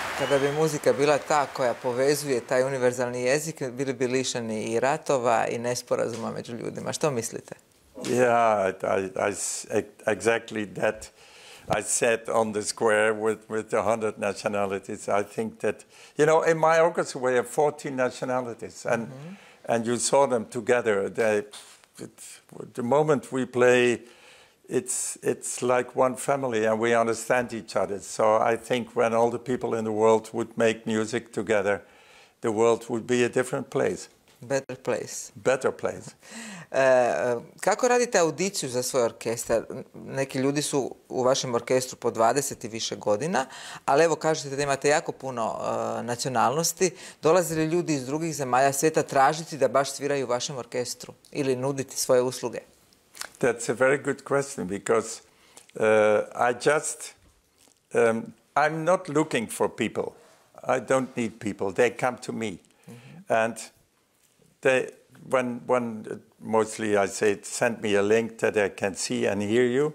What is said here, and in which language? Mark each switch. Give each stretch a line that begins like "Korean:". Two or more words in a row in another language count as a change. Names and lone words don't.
Bosnian: kada bi muzika bila ta koja povezuje taj univerzalni jezik, bili bi lišeni i ratova i nesporazuma među ljudima. Što mislite?
English: Yeah, exactly that. I sat on the square with the 100 nationalities. I think that, you know, in my orchestra we have 14 nationalities, and you saw them together. The moment we play, it's like one family, and we understand each other. So I think when all the people in the world would make music together, the world would be a different place. Better place. Better place.
Bosnian: Kako radite audiciju za svoj orkestar? Neki ljudi su u vašem orkestru po 20 i više godina, ali evo kažete da imate jako puno nacionalnosti. Dolaze li ljudi iz drugih zemalja svijeta tražiti da baš sviraju u vašem orkestru ili nuditi svoje usluge?
English: That's a very good question, because I'm not looking for people. I don't need people. They come to me. And when mostly I say, send me a link that I can see and hear you.